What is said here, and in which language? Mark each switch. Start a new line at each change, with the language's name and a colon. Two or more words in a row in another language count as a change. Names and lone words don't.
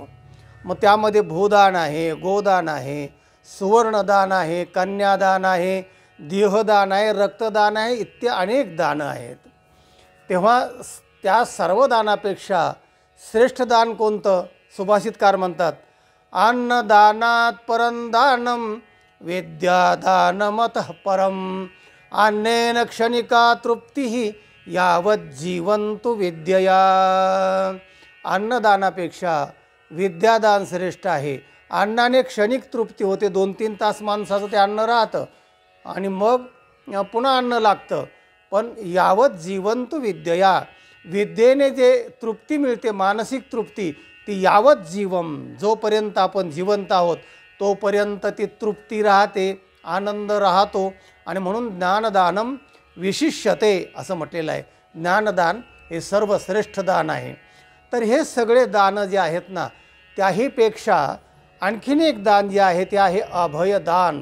Marathi: मग त्यामध्ये भूदान आहे, गोदान आहे, सुवर्णदान आहे, कन्यादान आहे, देहदान आहे, रक्तदान आहे, इत्यादी अनेक दानं आहेत. तेव्हा त्या सर्व दानापेक्षा श्रेष्ठ दान कोणतं? सुभाषितकार म्हणतात,
Sanskrit: अन्नदानात परं दानम विद्यादानमतः परम अन्नेन क्षणिका तृप्ती यावत जीवंतु विद्यया.
Marathi: अन्नदानापेक्षा विद्यादान श्रेष्ठ आहे. अन्नाने क्षणिक तृप्ती होते, 2-3 तास माणसाचं ते अन्न राहतं आणि मग पुन्हा अन्न लागतं. पण
Sanskrit: यावत जीवंतु विद्यया,
Marathi: विद्येने जे तृप्ती मिळते, मानसिक तृप्ती, ती
Sanskrit: यावत जीवम,
Marathi: जोपर्यंत आपण जिवंत आहोत तोपर्यंत ती तृप्ती राहते, आनंद राहतो. आणि म्हणून
Sanskrit: ज्ञानदानम विशिष्यते
Marathi: असं म्हटलेलं आहे. ज्ञानदान हे सर्वश्रेष्ठ दान आहे. तर हे सगळे दानं जे आहेत ना, त्याहीपेक्षा आणखीन एक दान जे आहे ते आहे अभयदान.